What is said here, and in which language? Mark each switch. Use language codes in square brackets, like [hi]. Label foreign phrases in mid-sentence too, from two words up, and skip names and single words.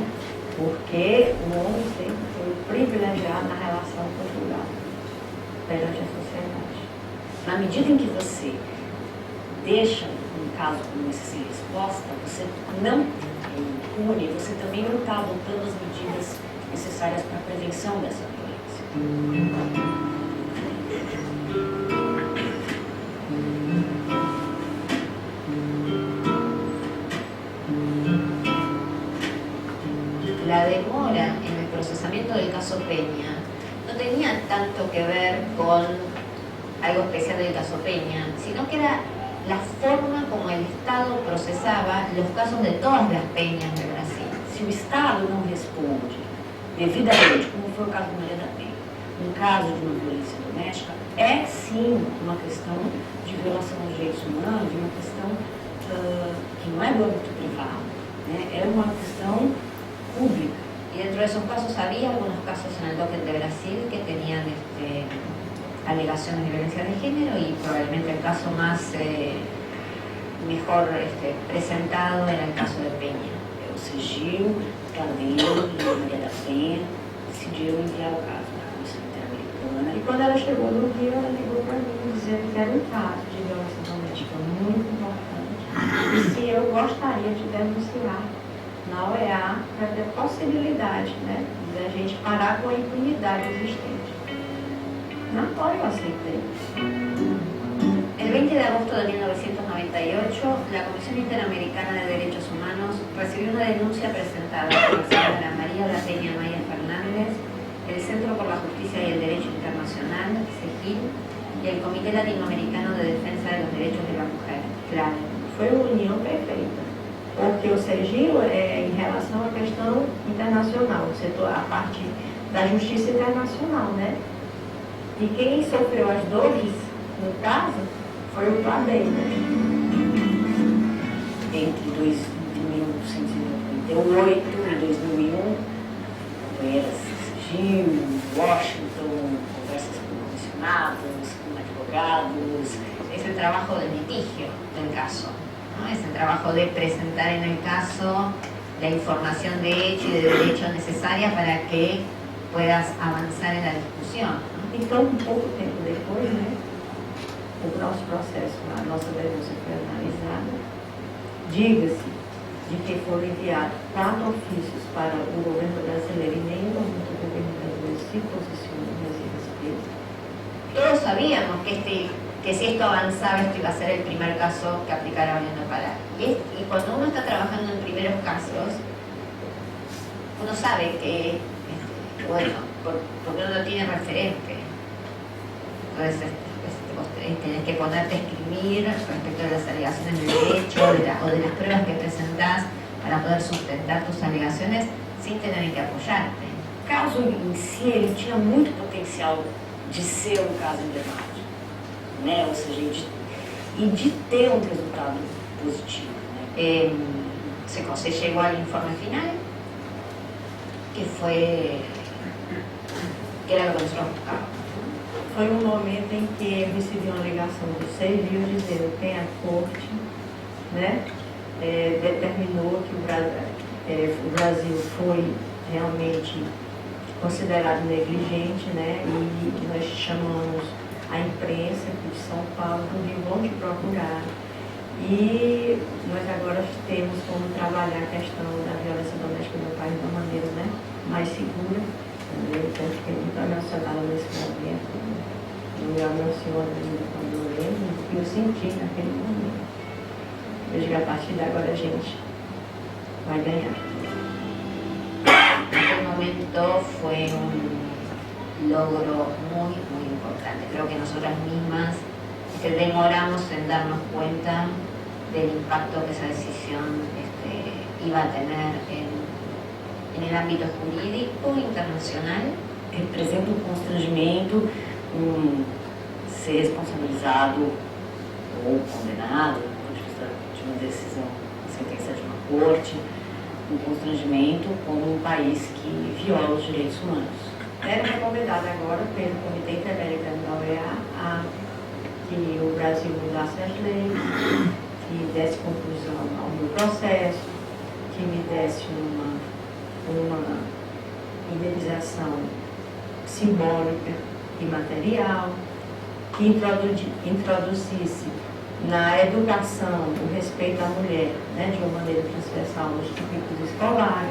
[pt] Porque o homem sempre foi privilegiado na relação conjugal perante a sociedade. Na medida em que você deixa um caso como esse sem resposta, você não impune, você também não está adotando as medidas necessárias para a prevenção dessa violência. [es] La demora en el procesamiento del caso Peña no tenía tanto que ver con algo especial del caso Peña, sino que era la forma como el Estado procesaba los casos de todas las peñas de Brasil. [pt] Se o Estado não responde devidamente, como foi o caso da Maria da Penha, um caso de uma violência doméstica, é sim uma questão de violação aos direitos humanos, uma questão que não é do âmbito privado, né? É uma questão pública. [es] Y dentro de esos casos había algunos casos en el docket de Brasil que tenían alegaciones de violencia de género y probablemente el caso más mejor presentado era el caso de Peña. [pt] O Sergio, Caldeiro e Maria da Penha decidiram enviar o caso para a Comissão Interamericana. E quando ela chegou no Rio, ela ligou para mim dizendo que era um caso de violência doméstica muito importante. E se eu gostaria de denunciar na OEA para ter possibilidade, né, de a gente parar com a impunidade existente. Na hora eu aceitei. [es] El 20 de agosto de 1998, la Comisión Interamericana de Derechos Humanos recibió una denuncia presentada por la señora María da Peña Maya Fernández, el Centro por la Justicia y el Derecho Internacional, CEGIL, y el Comité Latinoamericano de Defensa de los Derechos de la Mujer, CLADE. [pt] Foi uma união perfeita. Porque o CEGIL é em relação à questão internacional, o setor, a parte da justiça internacional, né? E quem sofreu as dores, no caso, foi o CLADE, né? Entre 1998 e 2001, companheiras CEGIL, Washington, conversas com comissionados, com advogados. [es] Es el trabajo de litigio del caso, ¿no? Es el trabajo de presentar en el caso la información de hecho y de derecho necesaria para que puedas avanzar en la discusión, ¿no? [pt] Então, um pouco tempo depois, né, o nosso processo, a nossa denúncia foi analisada. Diga-se de que foram enviados 4 ofícios para o governo brasileiro e nenhum momento o governo brasileiro se posicionou nesse respeito. [es] Todos sabíamos que si esto avanzaba, esto iba a ser el primer caso que aplicara a Oriente Pará. Y cuando uno está trabajando en primeros casos, uno sabe que, bueno, porque uno no tiene referente. Entonces, vos tenés que ponerte a escribir respecto de las alegaciones de derecho o de las pruebas que presentás para poder sustentar tus alegaciones sin tener en que apoyarte. [pt] O caso em si, ele tinha muito potencial de ser um caso emblemático, né? Ou seja, e de ter um resultado positivo. Né? [es] Se llegó al informe final, que fue, que era lo que nosotros buscábamos. [pt] Foi um momento em que eu recebi uma ligação do CEVIL dizendo que a corte, né, determinou que o Brasil foi realmente considerado negligente, né, e nós chamamos a imprensa aqui de São Paulo, do Rio, vão te procurar. E nós agora temos como trabalhar a questão da violência doméstica no país de uma maneira, né, mais segura. Eu fiquei muito emocionada nesse momento. Eu me emociono ainda quando eu lembro o que eu senti naquele momento. Vejo que a partir de agora a gente vai ganhar. [es] Aquel momento fue un logro muy, muy importante. Creo que nosotras mismas demoramos en darnos cuenta del impacto que esa decisión iba a tener en el ámbito jurídico internacional. [pt] Representa um constrangimento, ser responsabilizado ou condenado, do ponto de vista de uma decisão, uma sentença de uma corte, um constrangimento como um país que viola os direitos humanos. Era recomendado agora pelo Comitê Interamericano da OEA que o Brasil mudasse as leis, que desse conclusão ao meu processo, que me desse uma indenização simbólica e material, que introduzisse na educação o respeito à mulher, né, de uma maneira transversal nos currículos escolares,